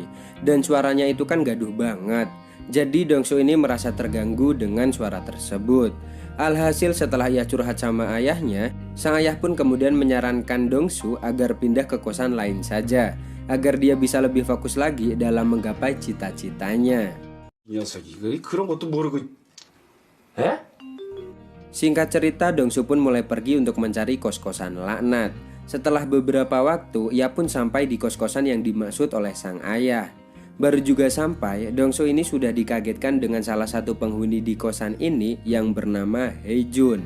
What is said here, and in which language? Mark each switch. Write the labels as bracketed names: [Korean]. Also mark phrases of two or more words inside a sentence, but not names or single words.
[Indonesian] Dan suaranya itu kan gaduh banget. Jadi Dongsu ini merasa terganggu dengan suara tersebut. Alhasil setelah ia curhat sama ayahnya, sang ayah pun kemudian menyarankan Dongsu agar pindah ke kosan lain saja, agar dia bisa lebih fokus lagi dalam menggapai cita-citanya. [Korean] 녀석이 그런 것도 모르고. 에? [Indonesian] Singkat cerita, Dongsu pun mulai pergi untuk mencari kos-kosan laknat. Setelah beberapa waktu, ia pun sampai di kos-kosan yang dimaksud oleh sang ayah. Baru juga sampai, Dongsu ini sudah dikagetkan dengan salah satu penghuni di kosan ini yang bernama Haejun.